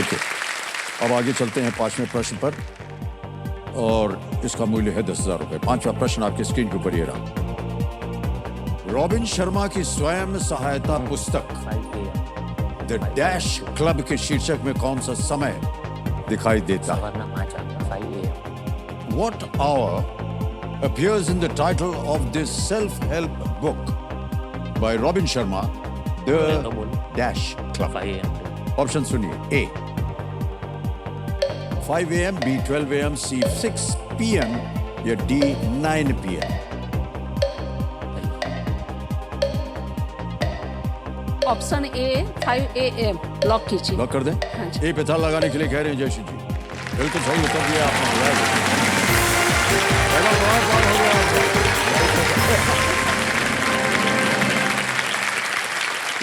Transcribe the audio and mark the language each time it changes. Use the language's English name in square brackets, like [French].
[Hindi] Okay, अब आगे चलते हैं 5वें प्रश्न पर और इसका मूल्य है 10,000 रुपए। 5वां प्रश्न आपके स्क्रीन के ऊपर ये रहा। रॉबिन शर्मा की स्वयं सहायता पुस्तक द डैश क्लब के शीर्षक में कौन सा समय दिखाई देता है? वरना 5 AM। [English] What hour appears in the title of this self-help book by Robin Sharma, The [Hindi] तो बोलो। [English] Dash Club? 5 AM। [Hindi] ऑप्शन सुनिए। A 5 AM, B 12 AM, C 6 PM या D 9 PM? Option A 5 AM lock कीजिए। Lock कर दें? हाँ जी। ए पे था लगाने के लिए कह रहे हैं जयश्री जी। बिल्कुल सही उत्तर दिया आपने। पहला सवाल पार हो गया आपका।